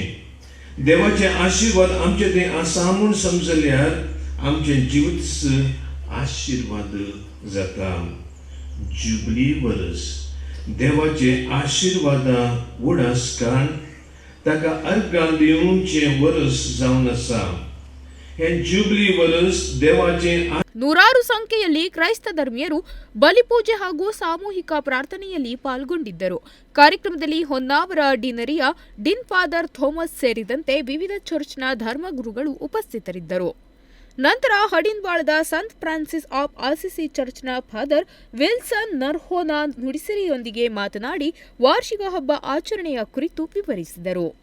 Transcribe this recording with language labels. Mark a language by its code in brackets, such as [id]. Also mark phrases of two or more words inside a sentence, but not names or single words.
[kok] देवाचे आशिर्वाद आमचे थंय आसा म्हूण समजल्यार आमचें जिवीत आशिर्वाद जाता. जुबली वर्स देवाचे आशिर्वादा उडासकान ताका अर्गां दिवचें वर्स जावन आसा. हे जुबली वर्स देवाचे [kn] ನೂರಾರು ಸಂಖ್ಯೆಯಲ್ಲಿ ಕ್ರೈಸ್ತ ಧರ್ಮೀಯರು ಬಲಿಪೂಜೆ ಹಾಗೂ ಸಾಮೂಹಿಕ ಪ್ರಾರ್ಥನೆಯಲ್ಲಿ ಪಾಲ್ಗೊಂಡಿದ್ದರು. ಕಾರ್ಯಕ್ರಮದಲ್ಲಿ ಹೊನ್ನಾವರ ಡಿನರಿಯ ಡಿನ್ ಫಾದರ್ ಥೋಮಸ್ ಸೇರಿದಂತೆ ವಿವಿಧ ಚರ್ಚ್ನ ಧರ್ಮಗುರುಗಳು ಉಪಸ್ಥಿತರಿದ್ದರು. ನಂತರ ಹಡಿನ್ಬಾಳದ ಸಂತ್ ಫ್ರಾನ್ಸಿಸ್ ಆಫ್ ಅಸಿಸಿ ಚರ್ಚ್ನ ಫಾದರ್ ವಿಲ್ಸನ್ ನರ್ಹೋನಾ ನುಡಿಸಿರಿಯೊಂದಿಗೆ ಮಾತನಾಡಿ ವಾರ್ಷಿಕ ಹಬ್ಬ ಆಚರಣೆಯ ಕುರಿತು ವಿವರಿಸಿದರು.